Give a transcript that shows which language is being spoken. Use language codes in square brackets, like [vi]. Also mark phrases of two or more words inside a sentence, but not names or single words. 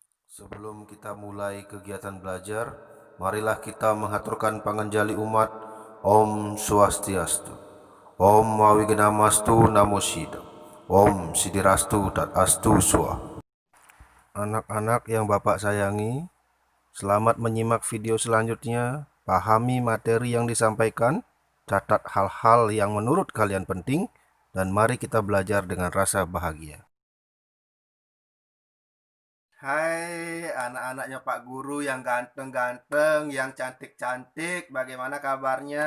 [id] Sebelum kita mulai kegiatan belajar, marilah kita menghaturkan panganjali umat. [sa] Om Swastiastu, Om Mawignamastu Namo Buddhaya, Om Sidirastu Dat Astu Swa. [id] Anak-anak yang Bapak sayangi, selamat menyimak video selanjutnya. Pahami materi yang disampaikan, catat hal-hal yang menurut kalian penting, dan mari kita belajar dengan rasa bahagia. Hai anak-anaknya Pak Guru yang ganteng-ganteng, yang cantik-cantik, bagaimana kabarnya?